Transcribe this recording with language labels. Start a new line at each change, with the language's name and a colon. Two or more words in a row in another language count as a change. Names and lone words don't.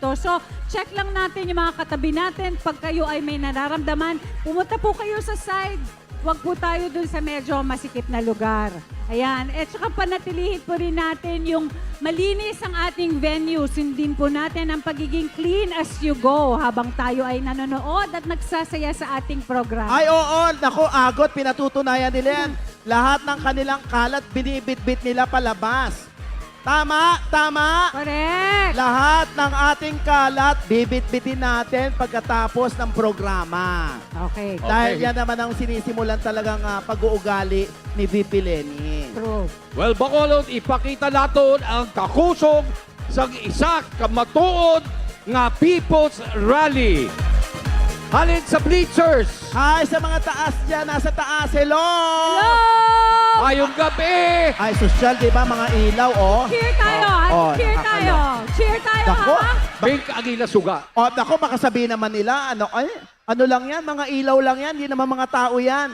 Filipino: So, check lang natin yung mga katabi natin. Pag kayo ay may nararamdaman, pumunta po kayo sa side. Huwag po tayo dun sa medyo masikip na lugar. Ayan. At saka panatilihin po rin natin yung malinis ang ating venue. Sundin po natin ang pagiging
English: clean as you go
Filipino: habang tayo ay nanonood at nagsasaya sa ating program. Ay, oo. Naku, agot, pinatutunayan nila yan. Lahat ng kanilang kalat, binibitbit nila palabas. Tama, tama.
English: Correct.
Filipino: Lahat ng ating kalat, bibit-bitin natin pagkatapos ng programa.
English: Okay.
Filipino: Dahil yan naman ang sinisimulan talagang pag-uugali ni VP Lenny.
English: True. Well,
Hiligaynon: Bacolod, ipakita natin ang kakusog sa isa kamatuod nga People's Rally. Halin sa bleachers.
Filipino: Hi sa mga taas dyan, nasa taas.
English: Hello! Hello!
Hiligaynon: Ayong gabi!
Filipino: Ay, social, di ba? Mga ilaw, oh. Cheer tayo! Cheer tayo! Cheer tayo, Nako, ha? Pink Agila Suga. nako, baka sabihin naman nila, ano lang yan, mga ilaw lang yan, hindi naman mga tao yan.